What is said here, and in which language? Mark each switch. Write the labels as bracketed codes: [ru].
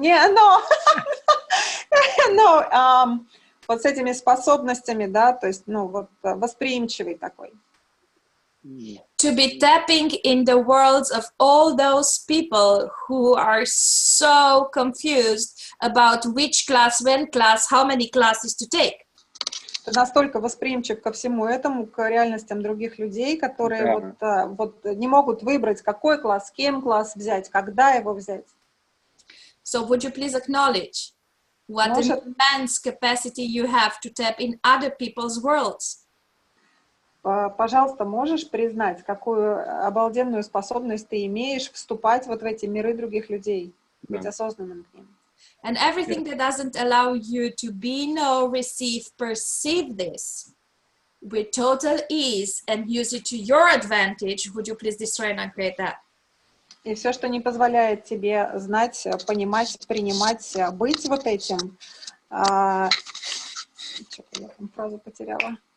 [ru] Не, no, no, вот с этими способностями, да, то есть, ну, вот восприимчивый такой. [en] To be tapping in the worlds of all those people who are so confused about which class, when class, how many classes to take. [ru] Ты настолько восприимчив ко всему этому, к реальностям других людей, которые Да. вот не могут выбрать, какой класс, с кем класс взять, когда его взять. [en] So would you please acknowledge what an [ru] Может, [en] immense capacity you have to tap in other people's worlds? [ru] пожалуйста, можешь признать, какую обалденную способность ты имеешь вступать вот в эти миры других людей, быть Да. осознанным к ним. [en] And everything that doesn't allow you to be, know, receive, perceive this with total ease and use it to your advantage, would you please destroy and uncreate that? [ru] И все, что не позволяет тебе знать, понимать, принимать, быть вот этим, что-то я там фразу потеряла.